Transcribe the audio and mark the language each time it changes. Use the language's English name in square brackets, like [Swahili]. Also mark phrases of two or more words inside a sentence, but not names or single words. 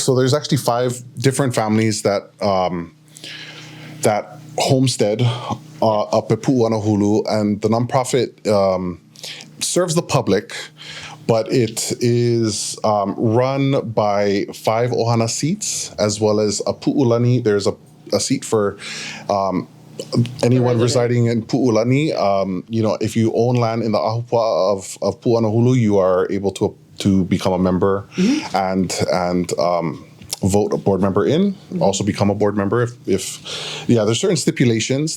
[English] So there's actually 5 different families that homestead up at Puʻuanahulu, and the nonprofit serves the public. But it is run by 5 ohana seats, as well as a puʻulani. There's a seat for anyone residing in Puʻulani. If you own land in the ahupua of Puʻuanahulu, you are able to become a member and vote a board member in. Also become a board member if there's certain stipulations.